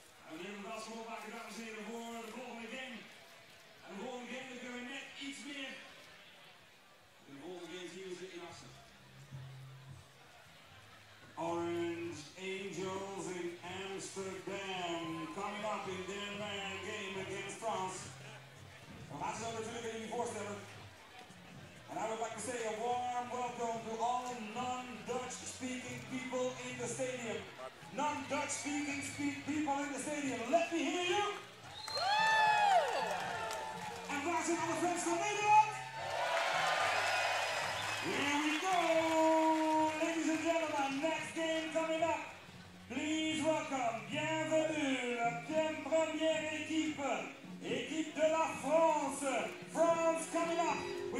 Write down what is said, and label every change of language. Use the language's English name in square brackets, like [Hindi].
[Dutch] En we nemen dat gewoon maken, dames en heren, voor de volgende game. En de volgende game kunnen we net iets meer. De volgende game zien we ze in assen. [English] Orange Angels in Amsterdam coming up in their game against France. [Dutch] We gaan ze zo natuurlijk aan jullie voorstellen. [English] And I would like to say a warm welcome to all non-Dutch speaking people in the stadium. Non-Dutch speaking people in the stadium. Let me hear you! [Dutch] En waar zijn alle fans van Nederland? [English] Here we go! Ladies and gentlemen, next game coming up. Please welcome, [French] bienvenue, la première équipe. Équipe de la France. [English] France coming up.